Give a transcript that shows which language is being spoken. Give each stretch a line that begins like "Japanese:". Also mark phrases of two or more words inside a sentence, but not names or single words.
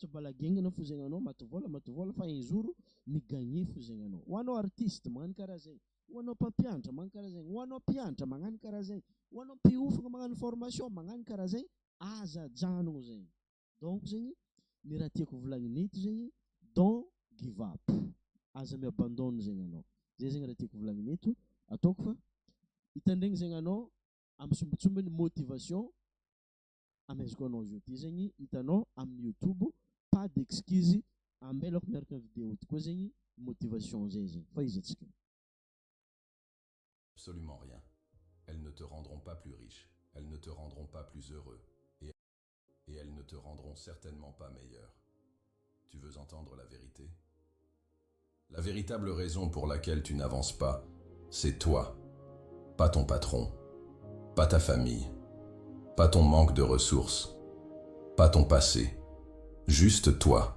Malagasy: balagengana fo zegny anao maty vola fa
French: un jour
Malagasy: migagné fo zegny anao ho anao artiste magnano karaha zegny ho anao mpampianatra magnano karaha zegny ho anao mpianatra magnano karaha zegny ho anao mpiofagna magnano formation magnano karaha zegny aza janogno zegny donc zegny ny raha tiako volagnina eto zegny
English: don't give up
Malagasy: aza miabandone zegny anao zay zegny raha tiako volagnina eto ataoko fa hitandregny zegny anao amin'ny sombitsombiny motivation amezako anao zio ty zegny hitanao amin'ny YouTube
French: pas d'excuse
Malagasy: ambelako miaraka amin'ny vidéo ty koa zegny motivation zay zegny fa izy atsika
French: absolument rien. Elles ne te rendront pas plus riche, elles ne te rendront pas plus heureux, et elles ne te rendront certainement pas meilleur. Tu veux entendre la vérité? La véritable raison pour laquelle tu n'avances pas, c'est toi, pas ton patron, pas ta famille, pas ton manque de ressources, pas ton passé, juste toi.